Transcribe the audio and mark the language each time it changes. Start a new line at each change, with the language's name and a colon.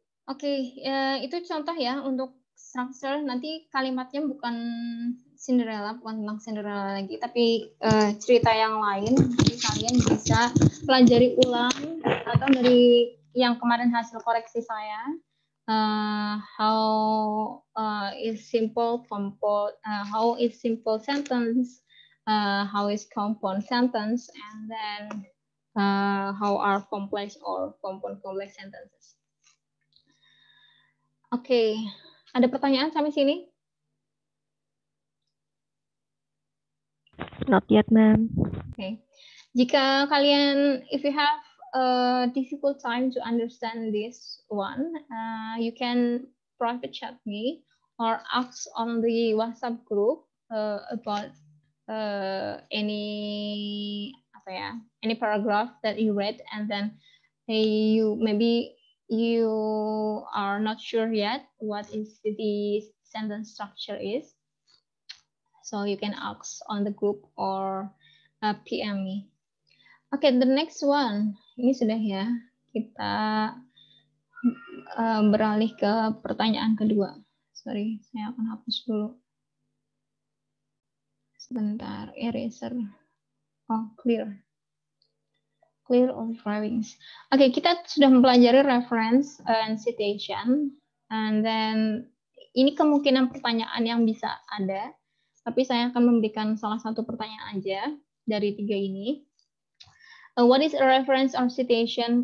Indonesian: Oke, itu contoh ya untuk structure. Nanti kalimatnya bukan Cinderella, bukan tentang Cinderella lagi, tapi cerita yang lain. Jadi kalian bisa pelajari ulang atau dari yang kemarin hasil koreksi saya.
English: How is simple compound, how is simple sentence, how is compound sentence, and then how are complex or compound complex sentences.
Indonesian: Oke, ada pertanyaan sampai sini?
English: Not yet, ma'am. Okay.
Indonesian: Jika kalian,
English: if you have a difficult time to understand this one, you can private chat me or ask on the WhatsApp group about any paragraph that you read, and then maybe you are not sure yet what is the sentence structure is. So you can ask on the group or PM me. Okay, the next one.
Indonesian: Ini sudah ya. Kita beralih ke pertanyaan kedua. Sorry, saya akan hapus dulu. Sebentar,
English: eraser. Oh, clear. Clear all drawings.
Indonesian: Oke, kita sudah mempelajari
English: reference and citation. And then,
Indonesian: ini kemungkinan pertanyaan yang bisa ada. Tapi saya akan memberikan salah satu pertanyaan aja dari 3 ini.
English: What is a reference or citation?